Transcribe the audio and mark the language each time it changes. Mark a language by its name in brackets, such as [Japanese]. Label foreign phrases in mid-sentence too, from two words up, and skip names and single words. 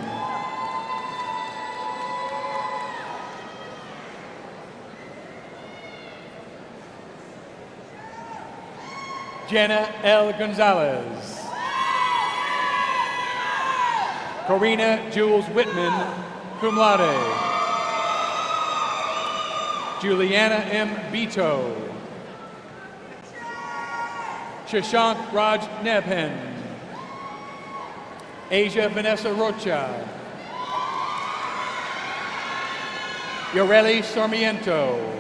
[English] Jenna L. Gonzalez. Corina Jules Whitman, [Latin] cum laude. [English] Juliana M. Beto. Shashank Raj Nebhen. Asia Vanessa Rocha. Yoreli Sarmiento.